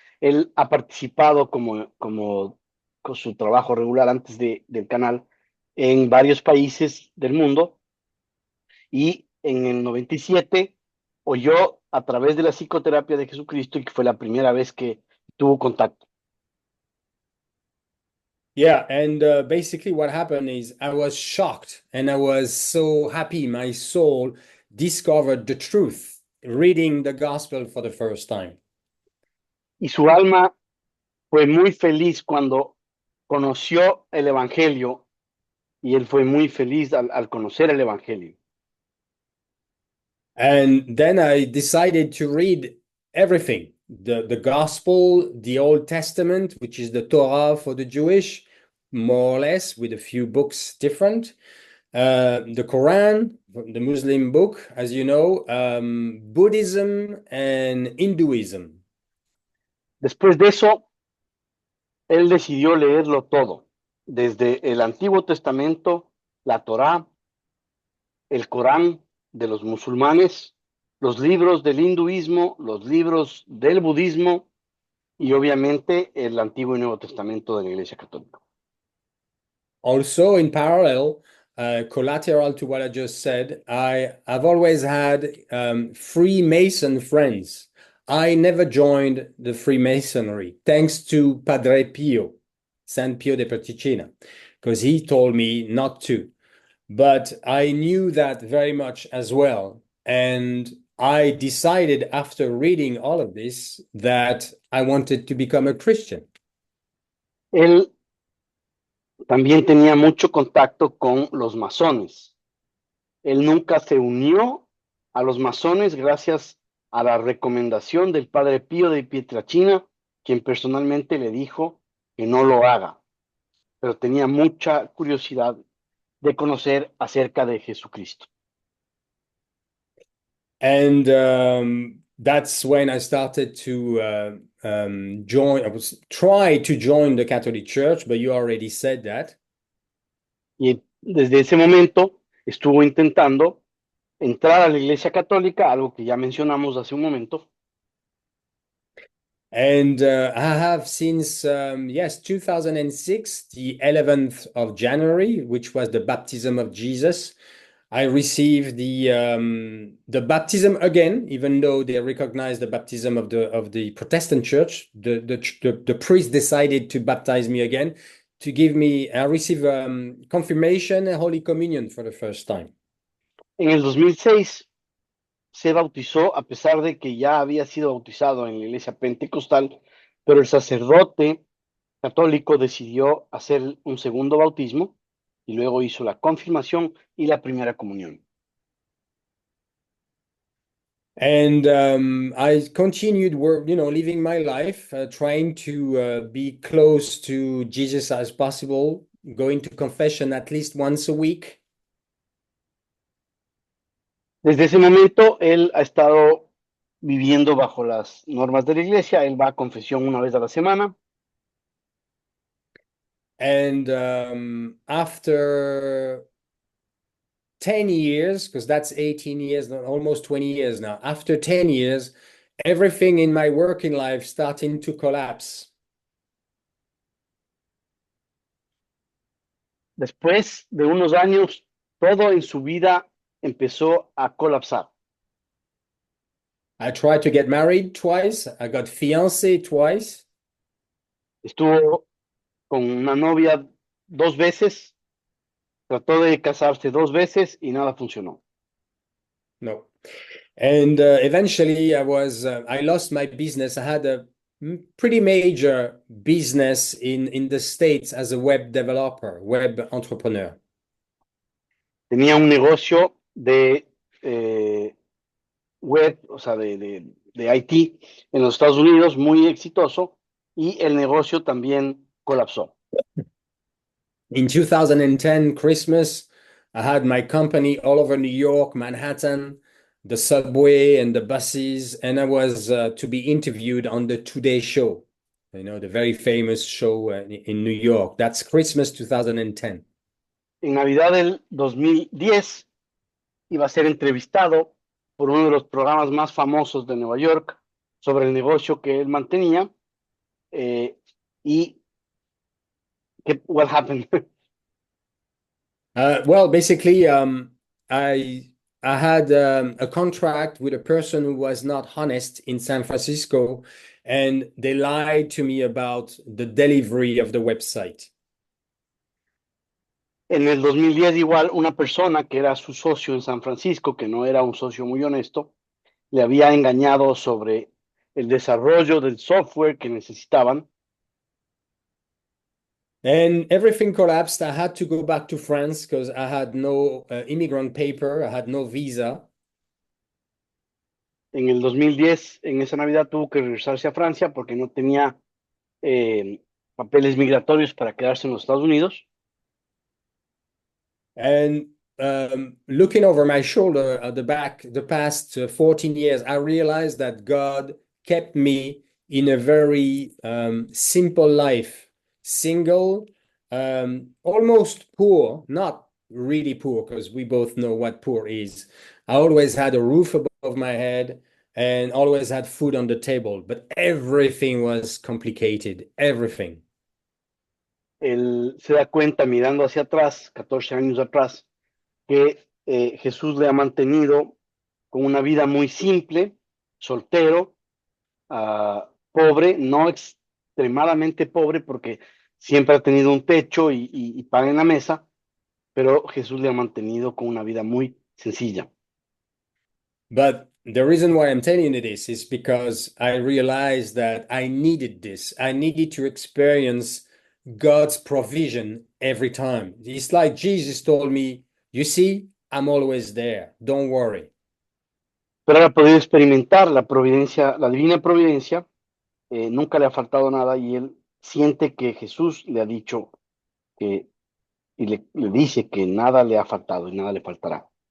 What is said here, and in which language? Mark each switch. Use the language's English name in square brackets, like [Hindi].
[Spanish] Él ha participado con su trabajo regular antes del canal en varios países del mundo y en el 97 oyó a través de la psicoterapia de Jesucristo y que fue la primera vez que tuvo contacto. [English] Yeah, and basically what happened is I was shocked and I was so happy my soul discovered the truth reading the gospel for the first time. [Spanish] Y su alma fue muy feliz cuando conoció el Evangelio y él fue muy feliz al conocer el Evangelio. [English] And then I decided to read everything, the gospel, the Old Testament, which is the Torah for the Jewish, more or less, with a few books different. The Quran, the Muslim book, as you know, Buddhism and Hinduism. [Spanish] Después de eso, él decidió leerlo todo, desde el Antiguo Testamento, la Torá, el Corán de los musulmanes, los libros del hinduismo, los libros del budismo y obviamente el Antiguo y Nuevo Testamento de la Iglesia Católica. [English] Also, in parallel, collateral to what I just said, I've always had Freemason friends. I never joined the Freemasonry, thanks to Padre Pio, San Pio de Petricina, because he told me not to. But I knew that very much as well. And I decided after reading all of this that I wanted to become a Christian. [Spanish] Él también tenía mucho contacto con los masones. Él nunca se unió a los masones gracias a la recomendación del padre Pío de Pietrelcina, quien personalmente le dijo que no lo haga, pero tenía mucha curiosidad de conocer acerca de Jesucristo. [English] And that's when I started to join. I was try to join the Catholic Church, but you already said that. [Spanish] Y desde ese momento estuvo intentando entrar a la Iglesia Católica, algo que ya mencionamos hace un momento. [English] And I have since, yes, 2006, the 11th of January, which was the baptism of Jesus. I received the baptism again, even though they recognized the baptism of the Protestant church. The priest decided to baptize me again, to give me, I received confirmation and Holy Communion for the first time. [Spanish] En el 2006 se bautizó a pesar de que ya había sido bautizado en la iglesia pentecostal, pero el sacerdote católico decidió hacer un segundo bautismo y luego hizo la confirmación y la primera comunión. [English] And I continued living my life, trying to be close to Jesus as possible, going to confession at least once a week. [Spanish] Desde ese momento, él ha estado viviendo bajo las normas de la iglesia. Él va a confesión una vez a la semana. [English] And after 10 years, because that's 18 years, almost 20 years now, after 10 years, everything in my working life starting to collapse. [Spanish] Después de unos años, todo en su vida empezó a colapsar. [English] I tried to get married twice. I got fiancé twice. [Spanish] Estuvo con una novia 2 veces, trató de casarse 2 veces y nada funcionó. No. [English] And eventually I lost my business. I had a pretty major business in the States as a web developer, web entrepreneur. [Spanish] Tenía un negocio de web, o sea, de IT en los Estados Unidos muy exitoso y el negocio también colapsó. [English] In 2010 Christmas, I had my company all over New York, Manhattan, the subway and the buses, and I was to be interviewed on the Today Show, the very famous show in New York. That's Christmas 2010. [Spanish] En Navidad del 2010 iba a ser entrevistado por uno de los programas más famosos de Nueva York sobre el negocio que él mantenía [English] y what happened? Well, basically, I had a contract with a person who was not honest in San Francisco, and they lied to me about the delivery of the website. [Spanish] En el 2010 igual una persona que era su socio en San Francisco, que no era un socio muy honesto, le había engañado sobre el desarrollo del software que necesitaban. [English] And everything collapsed. I had to go back to France because I had no immigrant paper, I had no visa. [Spanish] En el 2010, en esa Navidad, tuvo que regresarse a Francia porque no tenía papeles migratorios para quedarse en los Estados Unidos. [English] And looking over my shoulder at the back, the past 14 years, I realized that God kept me in a very simple life, single, almost poor, not really poor, because we both know what poor is. I always had a roof above my head and always had food on the table, but everything was complicated, everything. [Spanish] Él se da cuenta mirando hacia atrás, 14 años atrás, que Jesús le ha mantenido con una vida muy simple, soltero, pobre, no extremadamente pobre porque siempre ha tenido un techo y pan en la mesa, pero Jesús le ha mantenido con una vida muy sencilla. [English] But the reason why I'm telling you this is because I realized that I needed this. I needed to experience God's provision every time. It's like Jesus told me, you see, I'm always there. Don't worry. [Spanish] Pero él ha podido experimentar la providencia, la divina providencia, nunca le ha faltado nada y él siente que Jesús le ha dicho que, y le dice que nada le ha faltado y nada le faltará.